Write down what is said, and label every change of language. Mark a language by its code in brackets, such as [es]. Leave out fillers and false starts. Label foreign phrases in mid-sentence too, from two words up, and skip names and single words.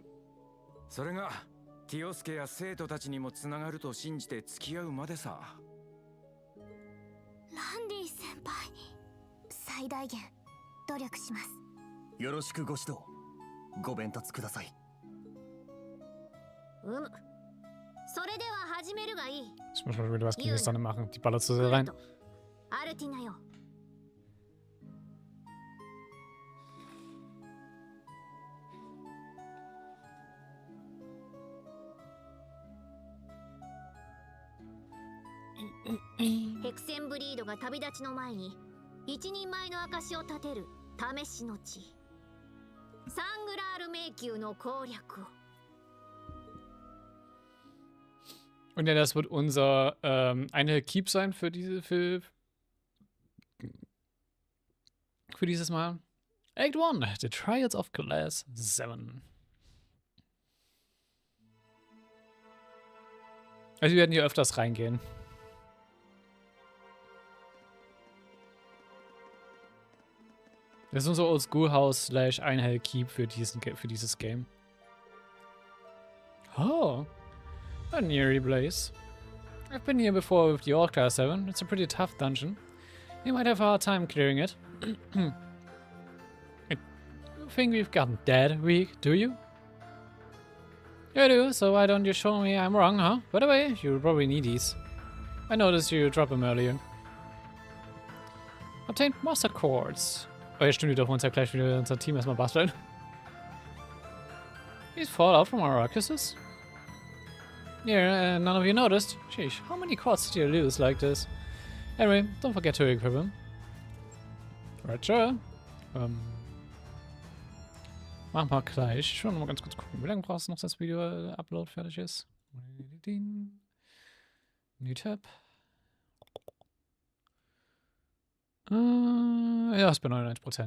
[ja] それがティオスケや生徒たちにもつながると信じて付き合うまでさ。ランディ先輩、最大限努力します。よろしくご指導ご鞭撻ください。それでは始めるがいい。 [de] Ich muss mal wieder was gegen die Sonne machen. Die ballert so sehr rein. [ja] アルティナよ。ヘクセンブリードが旅立ちの前に一人前の証を立てる試しの地、サングラール迷宮の攻略を。 [de] Und ja, das wird unser eine Keep sein für dieses Mal. [en] Act 1, The Trials of Class 7. [de] Also wir werden hier öfters reingehen. Das ist unser Oldschool-Haus / Einhell Keep für dieses Game. [en] Oh, a near place. I've been here before with the old Class 7. It's a pretty tough dungeon. You might have a hard time clearing it. I think we've gotten that weak, do you? You do, so why don't you show me I'm wrong, huh? By the way, you'll probably need these. I noticed you dropped them earlier. Obtained Master Chords. [de] Oh ja, stimmt, wir dürfen uns ja gleich wieder unser Team erstmal basteln. [en] These fall out from our ruckuses? Yeah, none of you noticed. Sheesh, how many chords did you lose like this? Anyway, don't forget to equip them. Right, sure. [de] Machen wir gleich. Schon noch mal ganz kurz gucken, wie lange brauchst du noch, dass das Video-Upload fertig ist? [en] New Tab. [de] Ja, ist bei 99%.